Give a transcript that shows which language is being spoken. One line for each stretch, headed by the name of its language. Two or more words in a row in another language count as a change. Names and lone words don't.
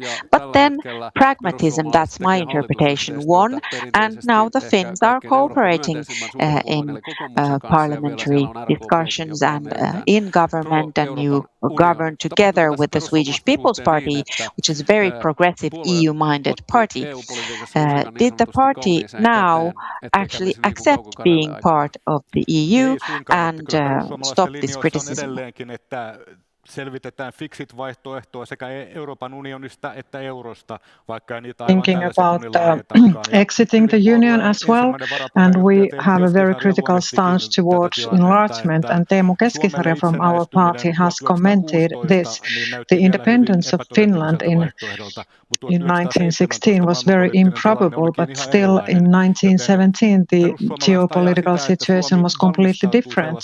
English: But then pragmatism, that's my interpretation, won, and now the Finns are cooperating in parliamentary discussions and in government, and you govern together with the Swedish People's Party, which is a very progressive EU-minded party. Did the party now actually accept being part of the EU and stop this criticism?
Finnish: Selvitetään fiksit vaihtoehtoa sekä Euroopan unionista että eurosta, vaikka niitä
English: thinking about exiting the union as well, and we have a very critical stance towards enlargement, and Teemu Keskisarja from our party has commented this. The independence of Finland in 1916 was very improbable, but still in 1917 the geopolitical situation was completely different.